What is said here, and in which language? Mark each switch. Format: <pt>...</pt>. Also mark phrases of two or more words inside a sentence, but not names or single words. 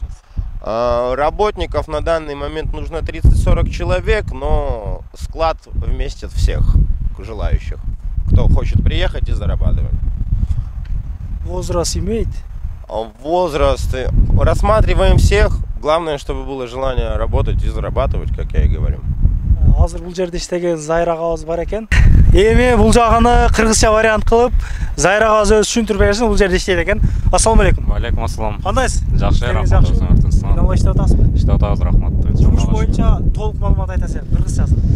<ru>Работников на данный момент нужно 30-40 человек, но склад вместит всех желающих, кто хочет приехать и зарабатывать. Возраст имеет? Возраст. Рассматриваем всех. Главное, чтобы было желание работать и зарабатывать, как я и говорю.</ru> <ky>Азыр бул жерде иштеген Зайра агабыз бар экен. Эми бул жагыны кыргызча вариант кылып, Зайра агабыз өзү түшүндүрүп берсин. Бул жерде иштейт экен.</ky> <ar>السلام عليكم. عليكم السلام.</ar> <ky>Кандайсыз? Жакшы, рахмат. Эмне иштеп атасызбы? Иштеп атабыз, рахмат. Жумуш боюнча толук маалымат айтасыз, кыргызчасы.</ky>